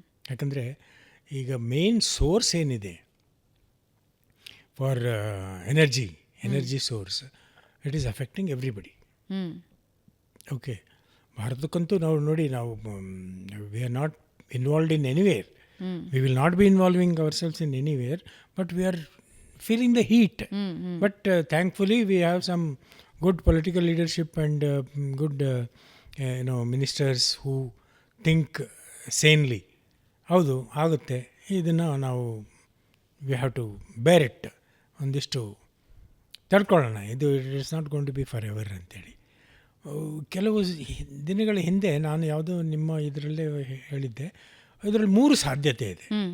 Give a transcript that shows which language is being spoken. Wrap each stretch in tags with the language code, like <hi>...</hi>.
<kn>ಯಾಕಂದರೆ ಈಗ</kn> <en>main source</en> <kn>ಏನಿದೆ</kn> <en>For energy source, it is affecting everybody.</en> <kn>Okay, ಭಾರತಕ್ಕಂತೂ ನಾವು ನೋಡಿ, ನಾವು</kn> <en>We are not involved in anywhere. We will not be involving our selves in anywhere, but we are feeling the heat. But thankfully we have some good political leadership and good ministers who think sanely.</en> <kn>ಹೌದು, ಆಗುತ್ತೆ, ಇದನ್ನು ನಾವು</kn> <en>we have to bear it,</en> <kn>ಒಂದಿಷ್ಟು ತಡ್ಕೊಳ್ಳೋಣ, ಇದು</kn> <en>it is not going to be forever</en> <kn>ಅಂತೇಳಿ. ಕೆಲವು ದಿನಗಳ ಹಿಂದೆ ನಾನು ಯಾವುದೋ ನಿಮ್ಮ ಇದರಲ್ಲೇ ಹೇಳಿದ್ದೆ, ಇದರಲ್ಲಿ 3 ಸಾಧ್ಯತೆ ಇದೆ.</kn>